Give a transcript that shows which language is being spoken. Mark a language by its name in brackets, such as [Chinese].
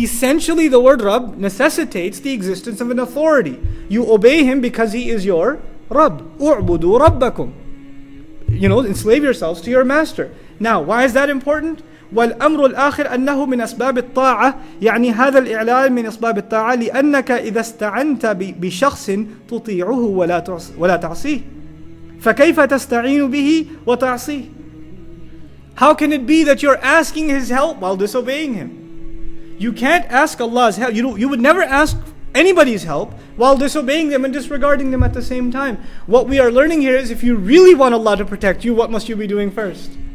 [English] Essentially, the word Rabb necessitates the existence of an authority. You obey him because he is your Rabb. [Arabic] U'budu Rabbakum. [English] Enslave yourselves to your master. Now, why is that important? [Arabic] والأمر الآخر أنه من أسباب الطاعة يعني هذا الإعلان من أسباب الطاعة لأنك إذا استعنت بشخص تطيعه ولا تعصيه فكيف تستعين به وتعصيه. [English] How can it be that you're asking his help while disobeying him? You can't ask Allah's help. You would never ask anybody's help while disobeying them and disregarding them at the same time. What we are learning here is if you really want Allah to protect you, what must you be doing first?